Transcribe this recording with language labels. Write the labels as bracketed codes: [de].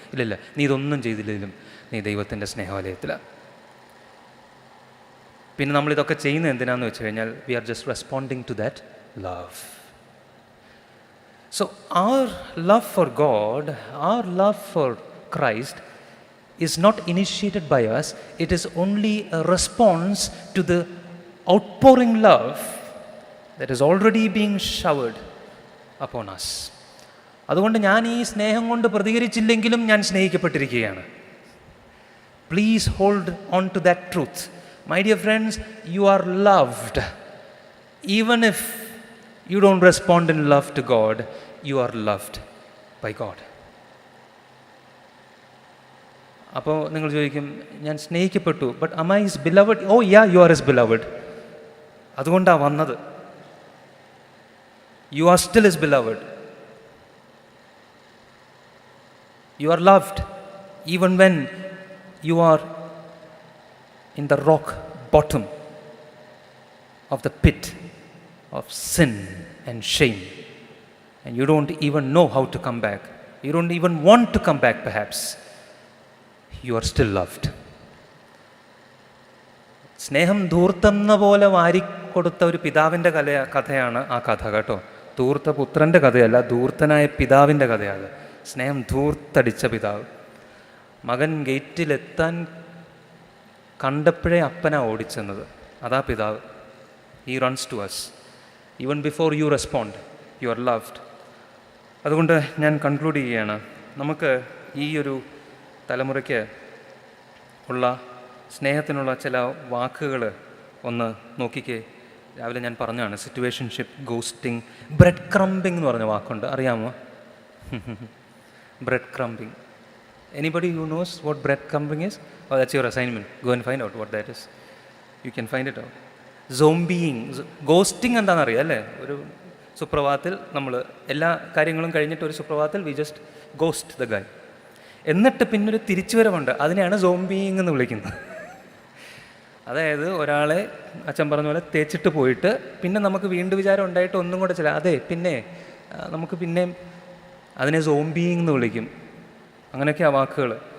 [ml] ഇല്ലില്ല, നീ ഇതൊന്നും ചെയ്തില്ലെങ്കിലും നീ ദൈവത്തിൻ്റെ സ്നേഹവലയത്തിലാണ്. പിന്നെ നമ്മളിതൊക്കെ ചെയ്യുന്നത് എന്തിനാന്ന് വെച്ച് കഴിഞ്ഞാൽ [en] We are just responding to that love. So our love for God, our love for Christ is not initiated by us. It is only a response to the outpouring love that is already being showered upon us. [ml] അതുകൊണ്ട് ഞാൻ ഈ സ്നേഹം കൊണ്ട് പ്രതികരിച്ചില്ലെങ്കിലും ഞാൻ സ്നേഹിക്കപ്പെട്ടിരിക്കുകയാണ്. [en] Please hold on to that truth. My dear friends, you are loved. Even if you don't respond in love to God, you are loved by God. [ml] അപ്പോൾ നിങ്ങൾ ചോദിക്കും, ഞാൻ സ്നേഹിക്കപ്പെട്ടു, [en] But am I his beloved? Oh yeah, you are his beloved. [ml] അതുകൊണ്ടാണ് വന്നത്. [en] You are still his beloved. You are loved even when you are in the rock bottom of the pit of sin and shame, and you don't even know how to come back. You don't even want to come back perhaps. You are still loved. [ml] സ്നേഹം ധൂർത്തെന്ന പോലെ വാരിക്കൊടുത്ത ഒരു പിതാവിൻ്റെ കഥയാണ് ആ കഥ കേട്ടോ. ധൂർത്ത പുത്രൻ്റെ കഥയല്ല, ധൂർത്തനായ പിതാവിൻ്റെ കഥയാണ്. സ്നേഹം ധൂർത്തടിച്ച പിതാവ്. മകൻ ഗേറ്റിലെത്താൻ കണ്ടപ്പോഴേ അപ്പനാ ഓടിച്ചെന്നത്. അതാ പിതാവ്. [en] He runs to us even before you respond. You are loved. [ml] അതുകൊണ്ട് ഞാൻ കൺക്ലൂഡ് ചെയ്യുകയാണ്. നമുക്ക് ഈ ഒരു തലമുറയ്ക്ക് ഉള്ള സ്നേഹത്തിനുള്ള ചില വാക്കുകൾ ഒന്ന് നോക്കിക്കേ. രാവിലെ ഞാൻ പറഞ്ഞാണ് സിറ്റുവേഷൻഷിപ്പ്, ഗോസ്റ്റിംഗ്, ബ്രെഡ് ക്രംബിംഗ് എന്ന് പറഞ്ഞ വാക്കുണ്ട്, അറിയാമോ? Bread crumbing. [en] Anybody who knows what bread crumbing is? Oh, that's your assignment. Go and find out what that is. You can find it out. [ml] Zombieing, ghosting എന്താണെന്നറിയാം അല്ലേ? ഒരു സുപ്രഭാതത്തിൽ നമ്മൾ എല്ലാ കാര്യങ്ങളും കഴിഞ്ഞിട്ട് ഒരു സുപ്രഭാതത്തിൽ [en] We just ghost the guy. [ml] എന്നിട്ട് പിന്നൊരു തിരിച്ചുവരവുണ്ട്, അതിനെയാണ് സോംബിയിങ് എന്ന് വിളിക്കുന്നത്. അതായത് ഒരാളെ അച്ഛൻ പറഞ്ഞ പോലെ തേച്ചിട്ട് പോയിട്ട് പിന്നെ നമുക്ക് വീണ്ടും വിചാരം ഉണ്ടായിട്ട് ഒന്നും കൂടെ ചില അതെ പിന്നെ നമുക്ക് പിന്നെയും അതിനെ സോംബിയിങ് എന്ന് വിളിക്കും. അങ്ങനെയൊക്കെയാ വാക്കുകൾ.